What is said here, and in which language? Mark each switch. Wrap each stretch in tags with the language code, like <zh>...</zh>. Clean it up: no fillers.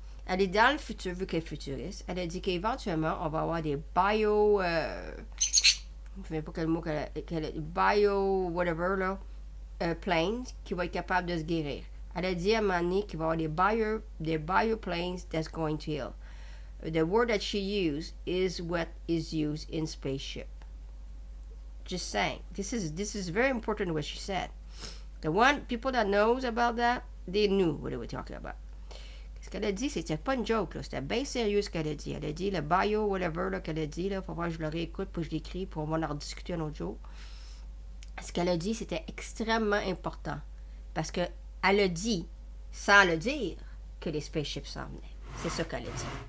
<fr>Elle est dans le futur, vu qu'elle est futuriste. Elle a dit qu'éventuellement, on va avoir des bio... je ne sais pas quel mot qu'elle a... Bio... whatever, là. Planes qui vont être capables de se guérir. Elle a dit à un moment donné qu'il va y avoir des bioplanes</fr> <en>that's going to heal. The word that she used is what is used in spaceship. Just saying. This is very important what she said. The people that knows about that, they knew what they were talking about.</en> <fr>Ce qu'elle a dit, c'était pas une joke, là. C'était bien sérieux ce qu'elle a dit. Elle a dit le bio, whatever, là, qu'elle a dit, là. Faut voir que je le réécoute, puis je l'écris, pour on va en discuter un autre jour. Ce qu'elle a dit, c'était extrêmement important. Parce qu'elle a dit, sans le dire, que les spaceships s'en venaient. C'est ça qu'elle a dit.</fr>